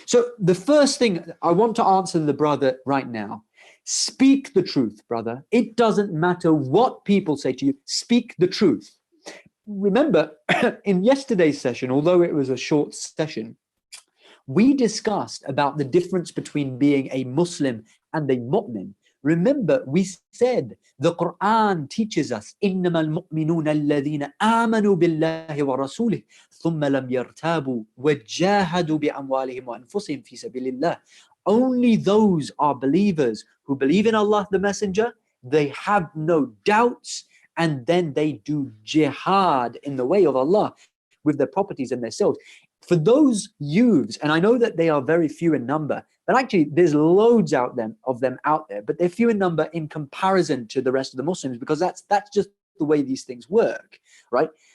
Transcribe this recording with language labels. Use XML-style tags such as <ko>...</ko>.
<en>So the first thing I want to answer the brother right now, speak the truth, brother. It doesn't matter what people say to you. Speak the truth. Remember, in yesterday's session, although it was a short session, we discussed about the difference between being a Muslim and a mu'min. Remember, we said the Quran teaches us,</en> <ar>إِنَّمَا الْمُؤْمِنُونَ الَّذِينَ آمَنُوا بِاللَّهِ وَرَسُولِهِ ثُمَّ لَمْ يَرْتَابُوا وَجَاهَدُوا بِأَمْوَالِهِمْ وَأَنفُسِهِمْ فِي سَبِيلِ اللَّهِ.</ar> <en>Only those are believers who believe in Allah the Messenger, they have no doubts, and then they do jihad in the way of Allah with their properties and their selves. For those youths, and I know that they are very few in number, but actually there's loads of them out there, but they're few in number in comparison to the rest of the Muslims, because that's just the way these things work, right?</en>